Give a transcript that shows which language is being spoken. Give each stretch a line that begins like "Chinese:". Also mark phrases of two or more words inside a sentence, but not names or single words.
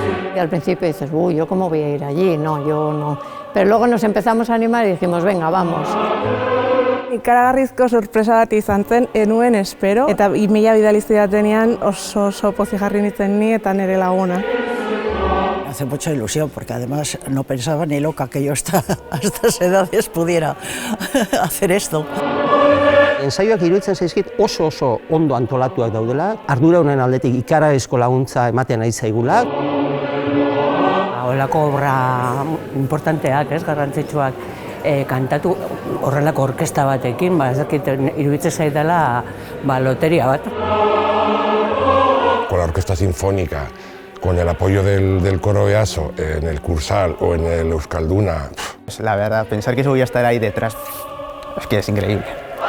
Spanish: Y al principio dices, uy, ¿yo cómo voy a ir allí? No, yo no. Pero luego nos empezamos a animar y dijimos, venga, vamos.
Basque: Ikaragarrizko sorpresa bat izan zen, enuen espero, eta 1000 bidali zidatenean oso pozik jarri nintzen ni eta nire laguna.
Spanish: Me hace mucha ilusión porque además no pensaba ni loca que yo hasta estas edades pudiera hacer esto.
Basque: Ensaioak iruditzen zaizkit oso ondo antolatuak daudela, ardura honen aldetik ikaraezko laguntza ematen ari zaigula. Horrelako obra importanteak, garrantzitsuak, kantatu horrelako orkesta batekin, ez dakit iruditzen zaidala loteria bat.
Spanish: Con la orquesta sinfónica, con el apoyo del coro EASO en el Cursal o en el Euskalduna. La verdad, pensar que eso voy a estar ahí detrás es que es increíble.